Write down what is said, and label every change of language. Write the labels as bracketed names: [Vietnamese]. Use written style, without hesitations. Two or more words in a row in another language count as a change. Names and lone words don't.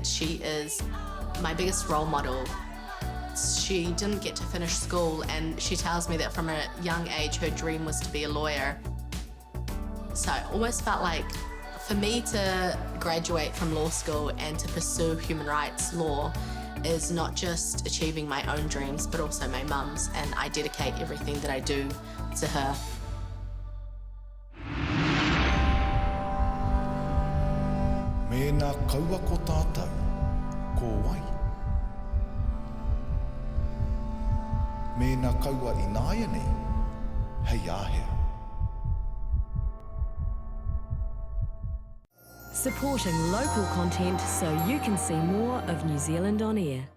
[English] She is my biggest role model. She didn't get to finish school, and she tells me that from a young age her dream was to be a lawyer. So I almost felt like for me to graduate from law school and to pursue human rights law is not just achieving my own dreams but also my mum's, and I dedicate everything that I do to her. [Māori] Mēnā kaua ko tātou, ko wai. Mēnā kaua I nāia nei, hei āhea. [English] Supporting local content so you can see more of New Zealand on air.